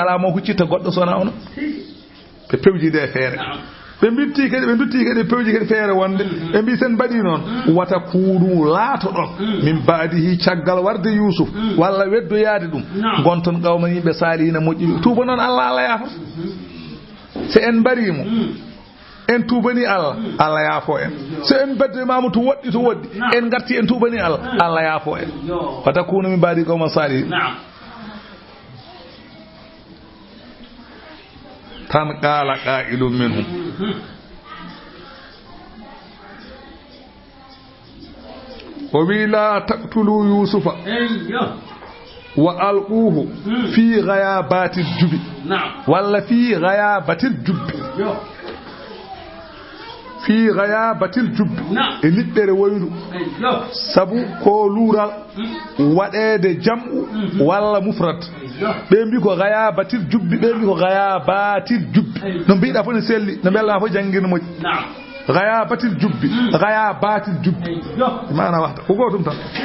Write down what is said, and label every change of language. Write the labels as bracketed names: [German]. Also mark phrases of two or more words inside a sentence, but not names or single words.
[Fula] ala mo huccita goɗɗo sona ono ɓe pewjide e feere ɓe mbitti kadi ɓe dutti kadi pewji kadi feere wonde ɓe mbi sen mbaɗi noon wata kuuɗu laato ɗon [Arabic] من بعده [Fula] caggal warde yusuf walla weddoyaade ɗum gonton qawman yimɓe saalihina moƴƴuɓe tuuba noon allah yaafata so en mbarimo en tuubani Allah yaafo en so en baddimama to woɗɗi en garti en tuubani Allah yaafo en wata kuno [Arabic] من بعد قوما صالح tan قال قائل منهم و wi لا تقتلوا يوسف وألقوه في غيابت الجب walla في غيابت الجب في غيابت الجب [Fula] e liɗɗere woyru sabu ko luural waɗede jam'u walla mufrad ɓe mbi ko [Arabic] غيابت الجب [Fula] ɓe mbi ko [Arabic] غيابت الجب [Fula] no mbiɗa fof ne selli no mbelɗa fof janngirde moƴƴi [Arabic] غيابت الجب غيابت الجب [Fula] mana waxta ko gotum tan